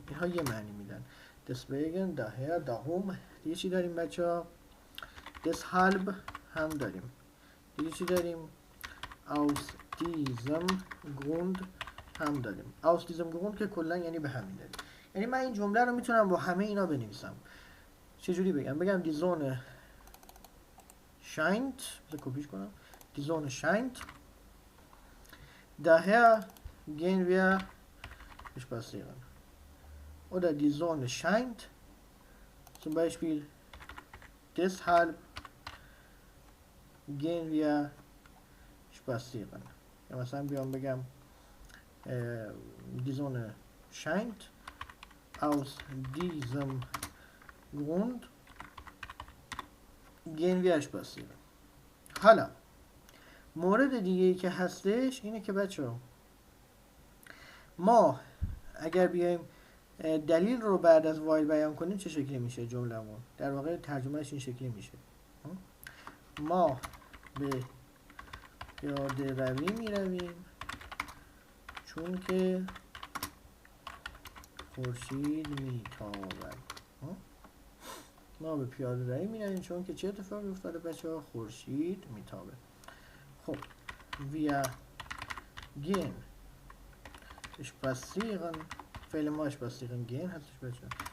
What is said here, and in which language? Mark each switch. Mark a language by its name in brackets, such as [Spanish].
[Persian] اینها یه معنی میدن. deswegen daher darum. دیگه چی داریم بچه‌ها؟ deshalb هم داریم. دیگه چی داریم؟ [German] aus diesem Grund [Persian] هم داریم. [German] aus diesem Grund [Persian] که کلا یعنی به همین دلیل. یعنی من این جمله رو میتونم با همه اینا بنویسم. چجوری بگم؟ [German] die Sonne scheint. [Persian] بذار کپیش کنم. [German] die Sonne scheint. daher gehen wir spazieren. Oder die Sonne scheint. Zum Beispiel deshalb gehen wir spazieren. Ja, [Persian] مثلا بیام بگم [German] die Sonne scheint. Aus diesem Grund gehen wir spazieren. [Persian] حالا مورد دیگه ای که هستش اینه که بچه‌ها ما اگر بیایم دلیل رو بعد از وایل بیان کنیم چه شکلی میشه جمله‌مون؟ در واقع ترجمهش این شکلی میشه. ما به پیاده روی میرویم چون که خورشید میتابد. ما به پیاده روی میرویم چون که چه اتفاقی افتاده بچه‌ها؟ خورشید میتابه. [German] خب wir gehen spazieren. [Persian] فعل ما spazieren gehen هستش بچه‌ها.